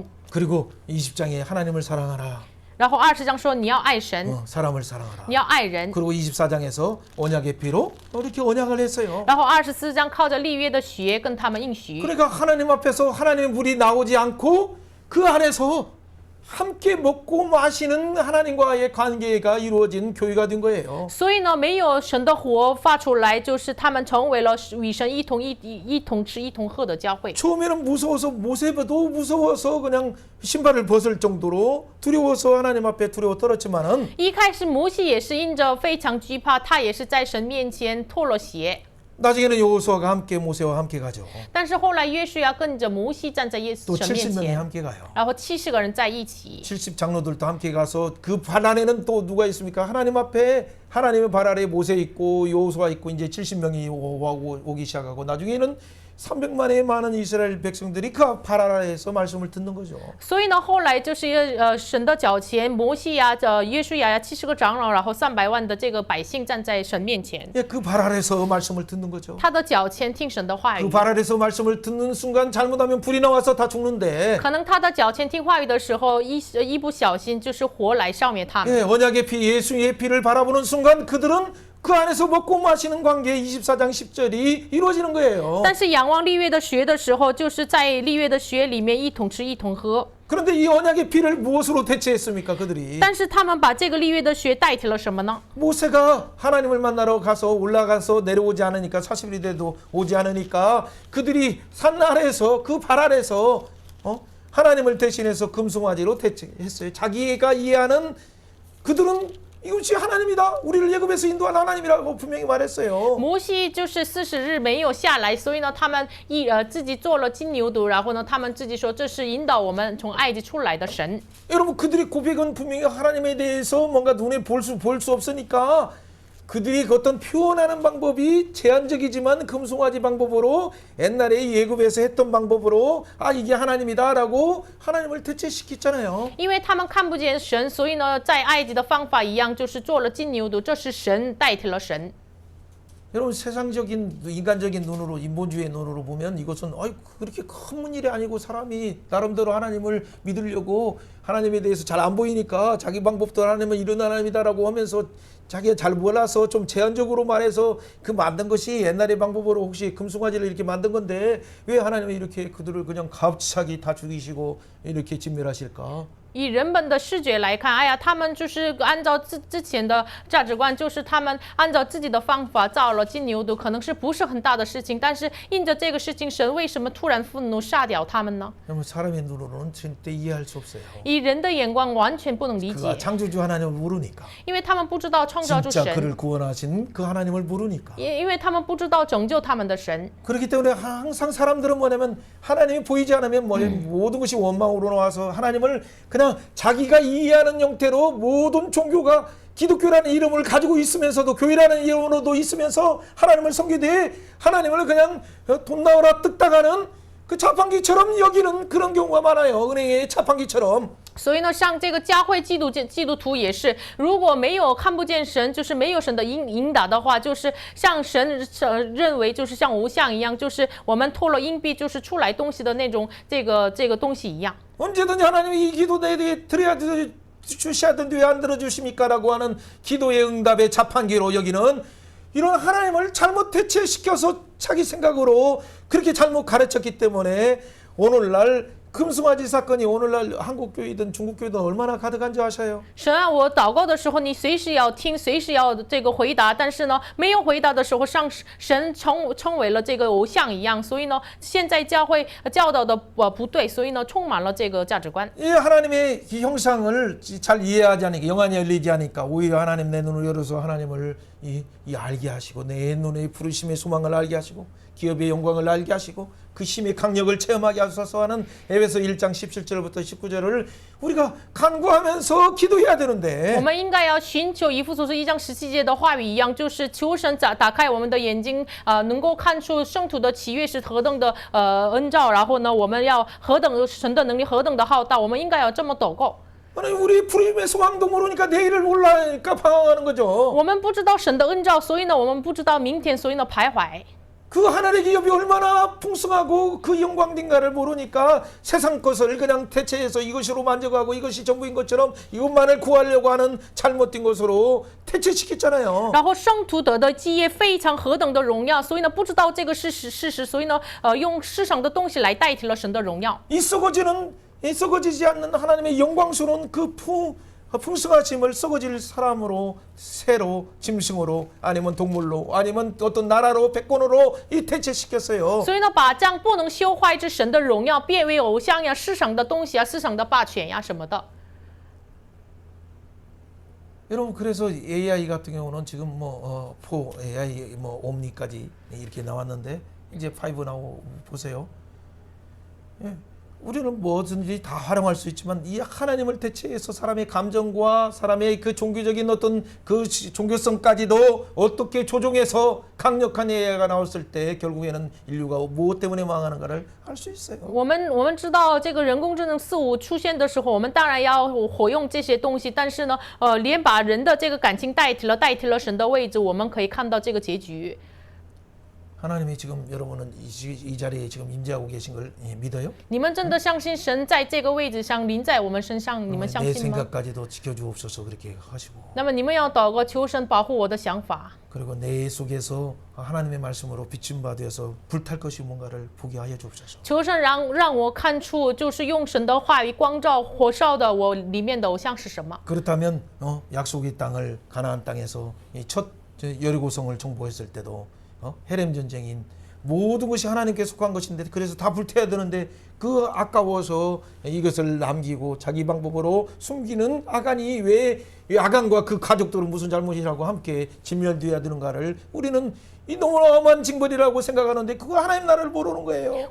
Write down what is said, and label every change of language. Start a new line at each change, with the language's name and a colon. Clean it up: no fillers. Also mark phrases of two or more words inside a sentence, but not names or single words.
Korean: 그리고 20장에 하나님을 사랑하라.
Chinese: 然后20章说你要爱神，
Korean: 사람을 사랑하라.
Chinese: 你要爱人。
Korean: 그리고 24장에서 언약의 피로 이렇게 언약을 했어요.
Chinese: 然后24章靠着立约的血跟他们应许。
Korean: 그러니까 하나님 앞에서 하나님의 물이 나오지 않고 그 안에서 함께 먹고 마시는 하나님과의 관계가 이루어진 교회가 된 거예요.
Chinese: 所以呢，没有神的火发出来，就是他们成为了与神一同吃一同喝的教会。
Korean: 처음에는 무서워서 모세도 무서워서 그냥 신발을 벗을 정도로 두려워서 하나님 앞에 두려워 떨었지만은
Chinese: 一开始摩西也是因着非常惧怕，他也是在神面前脱了鞋。
Korean: 나중에는 여호수아가 함께 모세와 함께 가죠.
Chinese: 但是后来约书亚跟着摩西站在耶
Korean: 또
Chinese: 神面
Korean: 70명이
Chinese: 前，
Korean: 함께 가요.
Chinese: 然后70个人在一起。
Korean: 70 장로들도 함께 가서 그 발 안에는 또 누가 있습니까? 하나님 앞에 하나님의 발 아래에 모세 있고 여호수아 있고 이제 70명이 오기 시작하고 나중에는 300만의 많은 이스라엘 백성들이 그 발 아래에서 말씀을 듣는 거죠.
Chinese: 所以呢，后来就是神的脚前，摩西呀、约书亚呀，70个长老，然后300万的这个百姓站在神面前，
Korean: 예, 그 발 아래에서 말씀을 듣는 거죠.
Chinese: 他的脚前听神的话
Korean: 그
Chinese: 语。
Korean: 발 아래에서 말씀을 듣는 순간 잘못하면 불이 나와서 다 죽는데
Chinese: 可能他的脚前听话语的时候，一不小心就是火来消灭他们。
Korean: 예, 언약의 피 예수의 피를 바라보는 순간 그들은 그 안에서 먹고 마시는 관계 24장 10절이 이루어지는 거예요.
Chinese: 但是仰望立约的血的时候，就是在立约的血里面一同吃一同喝。
Korean: 그런데 이 언약의 피를 무엇으로 대체했습니까? 그들이
Chinese: 但是他们把这个立约的血代替了什么呢？
Korean: 모세가 하나님을 만나러 가서 올라가서 내려오지 않으니까 40일이 돼도 오지 않으니까 그들이 산 아래에서 그 발 아래에서 하나님을 대신해서 금송아지로 대체했어요. 자기가 이해하는 그들은 이것이 하나님이다. 우리를 예굽에서 인도한 하나님이라고 분명히 말했어요.
Chinese: 摩西就是40日没有下来，所以呢，他们自己做了金牛犊，然后呢，他们自己说这是引导我们从埃及出来的神。
Korean: 여러분 그들의 고백은 분명히 하나님에 대해서 뭔가 눈에 볼 수 없으니까 그들이 그 어떤 표현하는 방법이 제한적이지만 금송아지 방법으로 옛날에 예굽에서 했던 방법으로 아 이게 하나님이다라고 하나님을 대체시켰잖아요.
Chinese: 因为他们看不见神，所以呢，在埃及的方法一样，就是做了金牛犊，这是神代替了神。
Korean: 여러분 세상적인 인간적인 눈으로 인본주의의 눈으로 보면 이것은 그렇게 큰 일이 아니고 사람이 나름대로 하나님을 믿으려고 하나님에 대해서 잘 안 보이니까 자기 방법도 하나님은 이런 하나님이다라고 하면서 자기가 잘 몰라서 좀 제한적으로 말해서 그 만든 것이 옛날의 방법으로 혹시 금송아지를 이렇게 만든 건데 왜 하나님이 이렇게 그들을 그냥 갑자기 다 죽이시고 이렇게 진멸하실까?
Chinese: 以人本的视觉来看，哎呀，他们就是按照之前的价值观，就是他们按照自己的方法造了金牛犊，可能是不是很大的事情，但是因着这个事情，神为什么突然愤怒杀掉他们呢？
Korean: 여러분 사람의 눈으로는 절대 이해할 수 없어요.
Chinese: 以人的眼光完全不能理
Korean: 그가
Chinese: 解，
Korean: 창조주 하나님을 모르니까
Chinese: 因为他们不知道创造主
Korean: 진짜
Chinese: 神，
Korean: 그를 구원하신 그 하나님을 모르니까
Chinese: 因为他们不知道拯救他们的神。
Korean: 그렇기 때문에 항상 사람들은 뭐냐면 하나님이 보이지 않으면 모든 것이 원망으로 나와서 하나님을 그냥 자기가 이해하는 형태로 모든 종교가 기독교라는 이름을 가지고 있으면서도 교회라는 이름으로도 있으면서 하나님을 섬기되 하나님을 그냥 돈 나오라 뜯다가는 그 자판기처럼 여기는 그런 경우가 많아요. 은행의 자판기처럼.
Chinese: 所以呢，像这个教会基督徒也是，如果没有看不见神，就是没有神的引导的话，就是像神认为就是像偶像一样，就是我们托了硬币就是出来东西的那种这个东西一样。
Korean: 언제든지 하나님이 이 기도 내 드려야 주셔야되는데 왜 안 들어주십니까? 라고 하는 기도의 응답의 자판기로 여기는 이런 하나님을 잘못 대체시켜서 자기 생각으로 그렇게 잘못 가르쳤기 때문에 오늘날 금송아지 사건이 오늘날 한국교회든 중국교회든 얼마나 가득한지 아셔요?
Chinese: 神啊，我祷告的时候，你随时要听，随时要这个回答。但是呢，没有回答的时候，神成为了这个偶像一样。所以呢，现在教会教導的不对，所以呢，充满了这个价值观。
Korean: 이 하나님의 이 형상을 잘 이해하지 않으니까 영안이 열리지 않으니까 오히려 하나님 내 눈을 열어서 하나님을 이 알게 하시고 내 눈의 부르심의 소망을 알게 하시고 기업의 영광을 알게 하시고 그 힘의 강력을 체험하게 하소서 하는 에베소 1장 17절부터 19절을 우리가 간구하면서 기도해야
Chinese: 我
Korean: 되는데
Chinese: 们应该要寻求以弗所书1章17节的话语一样，就是求神打开我们的眼睛，能够看出圣徒的喜悦是何等的恩照，然后呢，我们要何等神的能力何等的浩大，我们应该要这么祷告。
Korean: 아니 우리 불임의 소망도 모르니까 내일을 몰라니까 방황하는 거죠.
Chinese: 我们不知道神的恩照，所以呢，我们不知道明天，所以呢徘徊。
Korean: 그 하늘의 기업이 얼마나 풍성하고 그 영광인가를 모르니까 세상 것을 그냥 대체해서 이것으로 만족하고 이것이 전부인 것처럼 이것만을 구하려고 하는 잘못된 것으로 대체시켰잖아요.
Chinese: 然后圣徒得的基业非常何等的荣耀，所以呢不知道这个事实，所以呢用世上的东西来代替了神的荣耀。
Korean: 이 썩어지지 않는 하나님의 영광스러운 그 풍성하심을 썩어질 사람으로 새로 짐승으로 아니면 동물로 아니면 어떤 나라로 백권으로 이 대체시켰어요.
Chinese: 所以呢，把这样不能修坏之神的荣耀变为偶像呀、世上的东西啊、世上的霸权呀什么的。
Korean: 여러분 그래서 AI 같은 경우는 지금 뭐 4 AI 뭐 옴니까지 이렇게 나왔는데 이제 5 나오고 보세요. 예. 우리는 뭐든지 다 활용할 수 있지만 이 하나님을 대체해서 사람의 감정과 사람의 그 종교적인 어떤 그 종교성까지도 어떻게 조종해서 강력한 AI가 나왔을 때 결국에는 인류가 무엇 때문에 망하는가를 알 수 있어요.
Chinese: 我们知道这个人工智能4.5出现的时候，我们当然要活用这些东西，但是呢，连把人的这个感情代替了神的位置，我们可以看到这个结局。
Korean: 하나님이 지금 여러분은 이 자리에 지금 임재하고 계신 걸 믿어요?
Chinese: 你们真的相信神在这个位置上临在我们身上？你们相
Korean: 내
Chinese: 信吗？
Korean: 생각까지도 지켜주옵소서 그렇게 하시고
Chinese: 那么你们要祷告，求神保护我的想法。
Korean: 그리고 내 속에서 하나님의 말씀으로 비춤 받아서 불탈 것이 뭔가를 보게 하여 주옵소서.
Chinese: 求神让我看出，就是用神的话语光照火烧的我里面的偶像是什么。
Korean: 그렇다면 약속의 땅을 가나안 땅에서 이 첫 여리고성을 정복했을 때도 헤렘 전쟁인 모든 것이 하나님께 속한 것인데 그래서 다 불태워야 되는데 그 아까워서 이것을 남기고 자기 방법으로 숨기는 아간이 왜 아간과 그 가족들은 무슨 잘못이라고 함께 진멸되어야 되는가를 우리는 이 너무너무한 징벌이라고 생각하는데 그거 하나님 나라를 모르는 거예요.